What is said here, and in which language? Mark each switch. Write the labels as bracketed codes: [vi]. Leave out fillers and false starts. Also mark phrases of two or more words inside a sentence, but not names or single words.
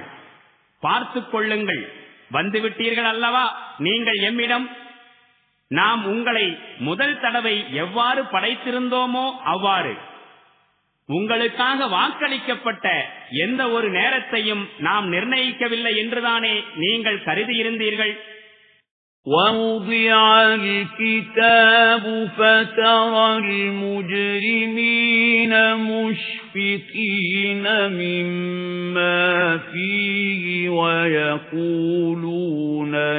[ta] பார்த்துக் கொள்ளுங்கள், வந்துவிட்டீர்கள் அல்லவா நீங்கள் எம்மிடம். நாம் உங்களை முதல் தடவை எவ்வாறு படைத்திருந்தோமோ அவ்வாறு உங்களுக்காக வாக்களிக்கப்பட்ட எந்த ஒரு நேரத்தையும் நாம் நிர்ணயிக்கவில்லை என்றுதானே நீங்கள் கருதியிருந்தீர்கள். [ar] وَوُضِعَ الْكِتَابُ فَتَرَى الْمُجْرِمِينَ مُشْفِقِينَ مِمَّا فِيهِ وَيَقُولُونَ